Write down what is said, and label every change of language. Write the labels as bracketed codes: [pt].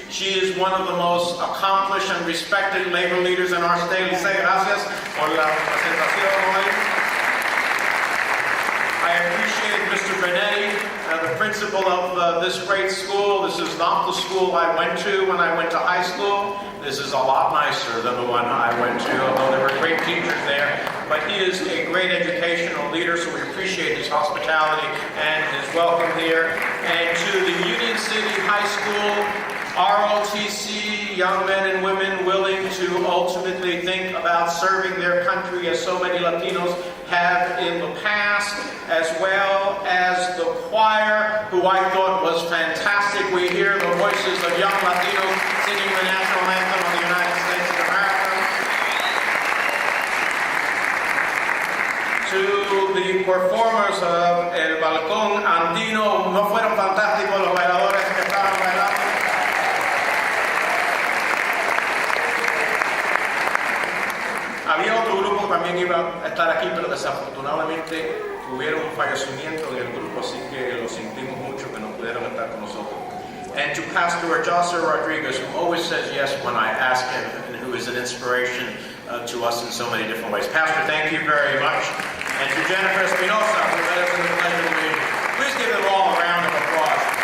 [en] She is one of the most accomplished and respected labor leaders in our state. [es] Gracias por la presentación hoy. [en] I appreciate Mr. Benetti, the principal of this great school. This is not the school I went to when I went to high school. This is a lot nicer than the one I went to, although there were great teachers there. But he is a great educational leader, so we appreciate his hospitality and his welcome here. And to the Union City High School ROTC, young men and women willing to ultimately think about serving their country as so many Latinos have in the past, as well as the choir, who I thought was fantastic. We hear the voices of young Latinos singing the national anthem of the United States of America. To the performers of [es] El Balcón Andino, ¿no fueron fantásticos los bailadores que estaban bailando? Había otro grupo que también iba a estar aquí, pero desafortunadamente tuvieron un fallecimiento del grupo, así que lo sentimos mucho que no pudieron estar con nosotros. [en] And to Pastor Jose Rodriguez, who always says yes when I ask him, and who is an inspiration to us in so many different ways. Pastor, thank you very much. And to Jennifer Espinosa, who led us in the Pledge of Allegiance. Please give them all a round of applause.